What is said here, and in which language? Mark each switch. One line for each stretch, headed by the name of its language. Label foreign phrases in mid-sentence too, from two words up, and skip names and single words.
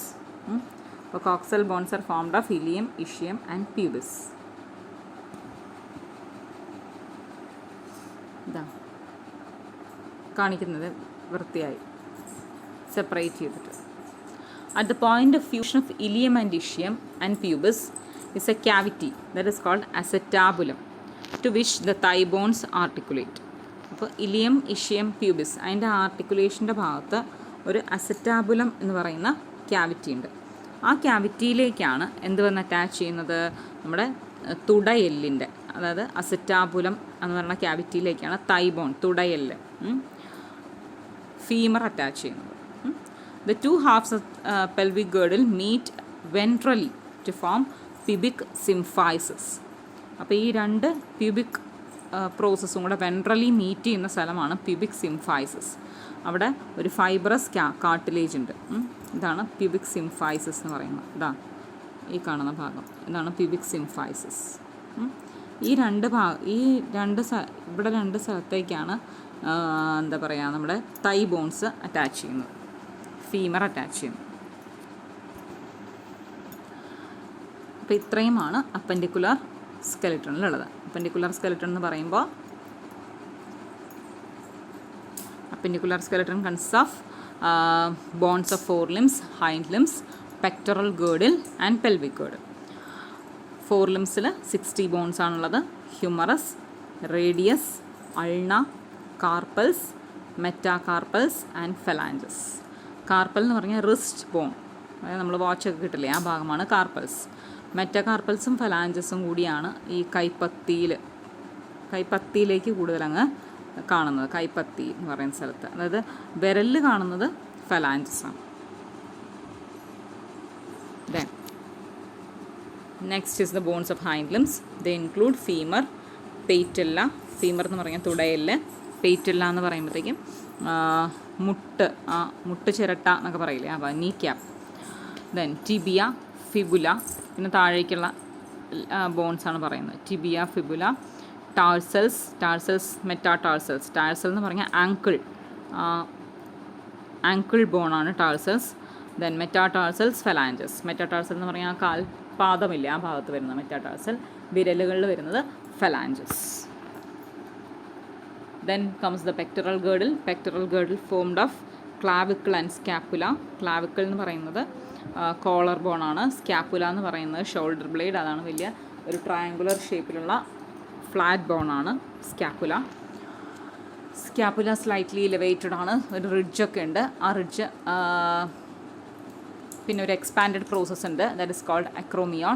English: അപ്പോൾ coxal bones are formed of ilium, ischium and pubis.
Malayalam: ഇതാ കാണിക്കുന്നത് വൃത്തിയായി സെപ്പറേറ്റ് ചെയ്തിട്ട്.
English: at the point of fusion of ilium and ischium and pubis is a cavity that is called acetabulum, to which the thigh bones articulate.
Malayalam: അപ്പോൾ ഇലിയം, ഇഷ്യം, പ്യൂബിസ് അതിൻ്റെ ആർട്ടിക്കുലേഷൻ്റെ ഭാഗത്ത് ഒരു അസെറ്റാബുലം എന്ന് പറയുന്ന ക്യാവിറ്റി ഉണ്ട്. ആ ക്യാവിറ്റിയിലേക്കാണ് എന്ത് വന്ന് അറ്റാച്ച് ചെയ്യുന്നത്? നമ്മുടെ തുടയെല്ലിൻ്റെ, അതായത് അസെറ്റാബുലം എന്ന് പറയുന്ന ക്യാവിറ്റിയിലേക്കാണ്
English: thigh bone,
Malayalam: തുടയെല്ല്, ഫീമർ അറ്റാച്ച് ചെയ്യുന്നത്.
English: ദ 2 halves of pelvic girdle meet ventrally to form pubic symphysis.
Malayalam: അപ്പോൾ ഈ 2
English: pubic process
Malayalam: കൂടെ
English: ventrally meet
Malayalam: ചെയ്യുന്ന സ്ഥലമാണ്
English: pubic symphysis.
Malayalam: അവിടെ ഒരു
English: fibrous cartilage
Malayalam: ഉണ്ട്. ഇതാണ്
English: pubic symphysis
Malayalam: എന്ന് പറയുന്നത്. ഈ കാണുന്ന ഭാഗം ഇതാണ്
English: pubic symphysis.
Malayalam: ഈ രണ്ട് ഇവിടെ 2 സ്ഥലത്തേക്കാണ് എന്താ പറയുക, നമ്മുടെ
English: thigh bones attach
Malayalam: ചെയ്യുന്നത്,
English: femur attach
Malayalam: ചെയ്യുന്നത്. അപ്പോൾ ഇത്രയുമാണ്
English: appendicular skeleton. appendicular skeleton
Malayalam: എന്ന് പറയുമ്പോൾ
English: appendicular skeleton consist of bones of 4 limbs, hind limbs, pectoral girdle and pelvic girdle.
Malayalam: 4 limbsൽ 60 bones ആണുള്ളത്.
English: humerus, radius, ulna, carpals, metacarpals and phalanges.
Malayalam: കാർപ്പൽ എന്ന് പറഞ്ഞാൽ
English: wrist bone,
Malayalam: അതായത് നമ്മൾ വാച്ചൊക്കെ കിട്ടില്ലേ, ആ ഭാഗമാണ് കാർപ്പൽസ്. മെറ്റാകാർപ്പൽസും ഫെലാഞ്ചസും കൂടിയാണ് ഈ കൈപ്പത്തിയിലേക്ക് കൂടുതലങ്ങ് കാണുന്നത്. കൈപ്പത്തി എന്ന് പറയുന്ന സ്ഥലത്ത്, അതായത് വിരലിൽ കാണുന്നത് ഫെലാഞ്ചസ് ആണ്.
English: Then next is the bones of hind limbs. They include femur, patella.
Malayalam: ഫീമർ എന്ന് പറഞ്ഞാൽ തുടയല്ല്, പേറ്റല്ല എന്ന് പറയുമ്പോഴത്തേക്കും മുട്ട് ചിരട്ട എന്നൊക്കെ പറയില്ലേ, അപ്പോൾ
English: knee cap. then tibia, fibula,
Malayalam: പിന്നെ താഴേക്കുള്ള ബോൺസാണ് പറയുന്നത്.
English: tibia, fibula, tarsals, metatarsals.
Malayalam: ടാഴ്സൽ എന്ന് പറഞ്ഞാൽ
English: ankle bone
Malayalam: ടാഴ്സൽസ്.
English: then metatarsals, phalanges.
Malayalam: മെറ്റാടാഴ്സൽ എന്ന് പറഞ്ഞാൽ കാൽപാദമില്ല, ആ ഭാഗത്ത് വരുന്നത് മെറ്റാടാഴ്സൽ. വിരലുകളിൽ വരുന്നത് ഫലാഞ്ചസ്.
English: Then comes the pectoral girdle. Pectoral girdle formed of clavicle and scapula.
Malayalam: Clavicle എന്ന് പറയുന്നത്
English: collar bone
Malayalam: ആണ്. സ്കാപ്പുല എന്ന് പറയുന്നത്
English: shoulder blade,
Malayalam: അതാണ് വലിയ ഒരു
English: triangular shape flat bone
Malayalam: ആണ് സ്കാപ്പുല.
English: scapula slightly elevated
Malayalam: ആണ്, ഒരു റിഡ്ജൊക്കെ ഉണ്ട്. ആ റിഡ്ജ് പിന്നെ ഒരു
English: expanded process
Malayalam: ഉണ്ട്,
English: that is called acromion.